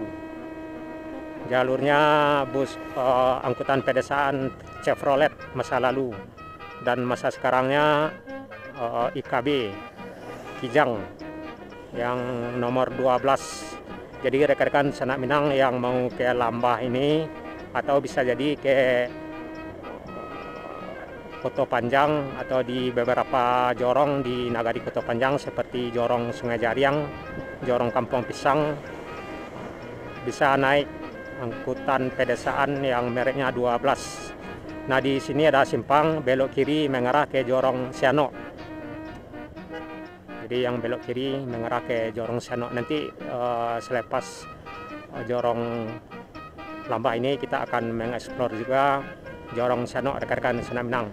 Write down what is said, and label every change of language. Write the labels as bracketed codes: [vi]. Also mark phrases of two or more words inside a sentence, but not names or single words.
[id] Jalurnya bus angkutan pedesaan Chevrolet masa lalu, dan masa sekarangnya IKB Kijang yang nomor 12. Jadi rekan-rekan Senak Minang yang mau ke Lambah ini, atau bisa jadi ke Koto Panjang, atau di beberapa jorong di Nagari Koto Panjang seperti Jorong Sungai Jariang, Jorong Kampung Pisang, bisa naik angkutan pedesaan yang mereknya 12. Nah, di sini ada simpang belok kiri mengarah ke Jorong Siano. Jadi yang belok kiri mengarah ke Jorong Siano. Nanti selepas Jorong Lambah ini kita akan mengeksplor juga Jorong Siano rekan-rekan Senak Minang.